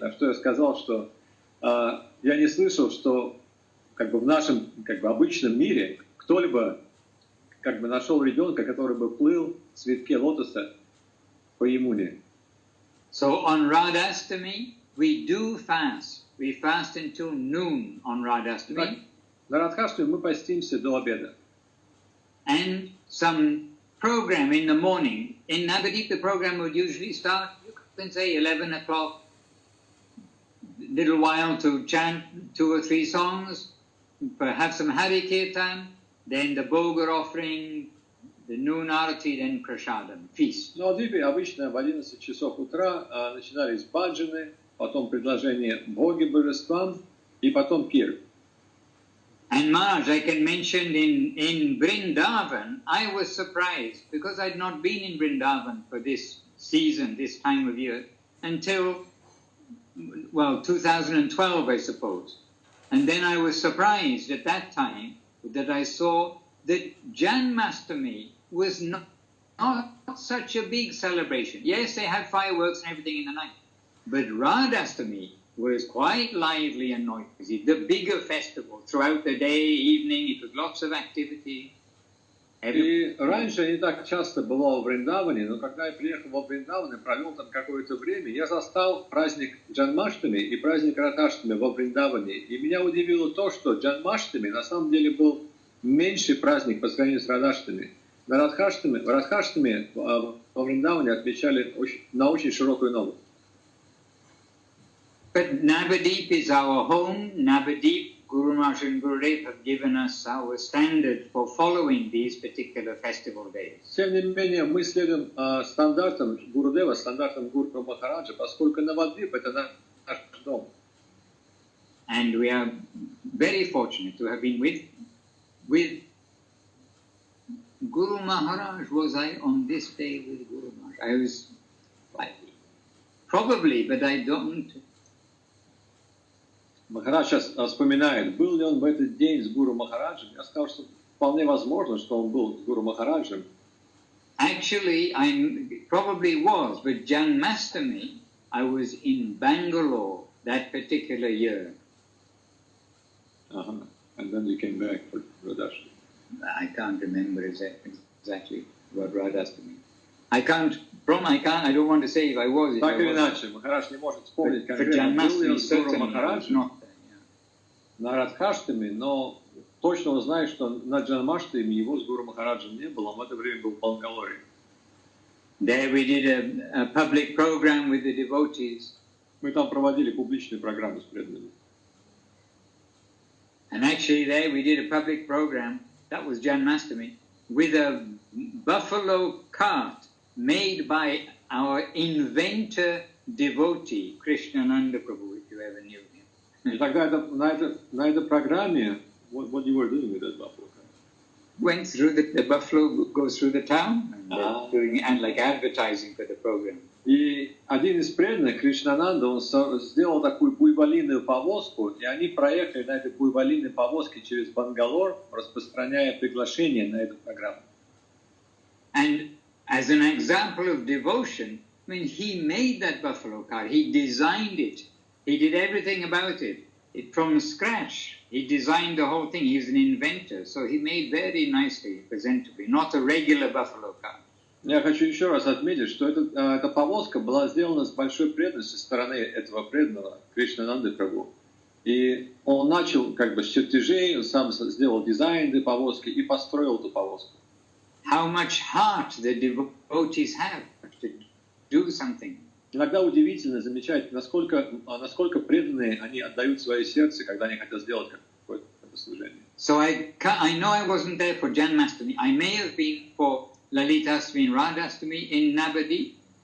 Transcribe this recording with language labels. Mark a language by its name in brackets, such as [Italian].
[Russian] На что я сказал, что я не слышал, что в нашем обычном мире кто-либо нашел ребенка, который бы плыл в цветке лотоса по Ямуне. [English] So on Radhastami, we do fast. We fast until noon on Radhastami. [Russian] На Радхаштами мы постимся до обеда. [English] And some program in the morning. In Navadip, the program would usually start, you can say 11 o'clock, little while to chant 2 or 3 songs, perhaps some Hari Kirtan, then the Bogar offering, the noon arati, then prasadam, feast. [Russian] На Адипе обычно в 11 часов утра начинались баджаны, потом предложение боги божествам, и потом пир. [English] And Maharaj, I can mention in Vrindavan, I was surprised because I'd not been in Vrindavan for this season, this time of year, until, 2012, I suppose. And then I was surprised at that time that I saw that Janmashtami was not such a big celebration. Yes, they had fireworks and everything in the night, but Radhastami was quite lively and noisy. The bigger festival throughout the day, evening, it was lots of activity. [Russian] И раньше я не так часто бывал в Вриндаване, но когда я приехал во Вриндаван и провел там какое-то время, я застал праздник Джанмаштами и праздник Радхаштами во Вриндаване. И меня удивило то, что Джанмаштами на самом деле был меньший праздник по сравнению с Радхаштами. В Радхаштами во Вриндаване отмечали на очень широкую ногу. [English] But Navadip is our home. Navadip, Guru Maharaj and Gurudev have given us our standard for following these particular festival days. [Russian] Тем не менее, мы следуем стандартам Гурудева, стандартам Гуру Махараджа, поскольку Навадвип — это наш дом. [English] And we are very fortunate to have been with with Guru Maharaj? Was I on this day with Guru Maharaj? I was probably, but I don't. [Russian] Махарадж сейчас вспоминает, был ли он в этот день с Гуру Махараджем. Я сказал, что вполне возможно, что он был с Гуру Махараджем. [English] Actually, I probably was, but Janmashtami, I was in Bangalore that particular year. And then you came back for Radhashtami. I can't remember exactly what Radhashtami. I don't want to say if I was. [Russian] Так или иначе, Махарадж не может вспомнить конкретно, был ли он с Гуру Махараджем на Радхаштами, но точно он знает, что на Джанмаштами его с Гуру Махараджем не было, он в это время был в Бангалоре. [English] There we did a public program with the devotees. [Russian] Мы там проводили публичную программу с преданными. [English] And actually there we did a public program, that was Janmashtami, with a buffalo cart made by our inventor devotee, Krishnananda Prabhu, if you ever knew him. [Russian] И тогда на этой программе, [English] what you were doing with that buffalo cart? Went through the buffalo goes through the town and doing and like advertising for the program. [Russian] И один из преданных, Кришнананда, он сделал такую буйволиную повозку, и они проехали на этой буйволиной повозке через Бангалор, распространяя приглашение на эту программу. [English] And as an example of devotion, I mean, he made that buffalo cart, he designed it, he did everything about it from scratch. He designed the whole thing, he's an inventor, so he made very nicely, presentably, not a regular buffalo cart. [Russian] Я хочу еще раз отметить, что эта повозка была сделана с большой преданностью со стороны этого преданного Кришнананды Прабху. И он начал как бы с чертежей, он сам сделал дизайн этой повозки и построил эту повозку. [English] How much heart the devotees have to do something. [Russian] Иногда удивительно замечать, насколько преданные они отдают свое сердце, когда они хотят сделать какое-то служение. [English] So I know I wasn't there for Janmashtami. I may have been for Lalitastami and Radhastami in Navadip.